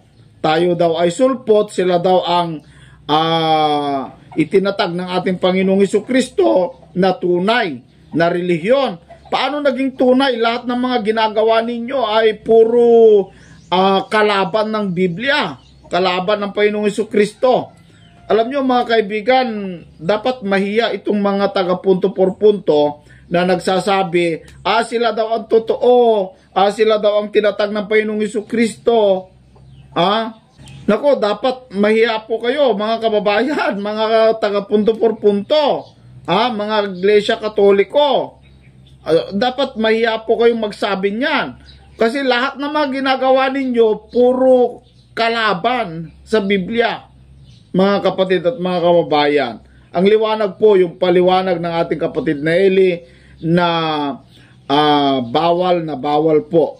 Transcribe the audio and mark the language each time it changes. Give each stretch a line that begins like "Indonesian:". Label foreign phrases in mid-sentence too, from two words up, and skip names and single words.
Filipino: Tayo daw ay sulpot, sila daw ang itinatag ng ating Panginoong Hesukristo na tunay na relihiyon. Paano naging tunay? Lahat ng mga ginagawa ninyo ay puro kalaban ng Biblia, kalaban ng Panginoong Hesukristo. Alam nyo mga kaibigan, dapat mahiya itong mga taga-
Spanish: punto por punto
Filipino: na nagsasabi, sila daw ang totoo, sila daw ang tinatag ng Panginoong Hesukristo. Nako, dapat mahiya po kayo mga kababayan, mga taga-
Spanish: punto por punto,
Filipino: mga Iglesia Katoliko. Dapat mahiya po kayong magsabi niyan. Kasi lahat ng mga ginagawa ninyo, puro kalaban sa Biblia, mga kapatid at mga kababayan. Ang liwanag po, yung paliwanag ng ating kapatid na Eli, na bawal po.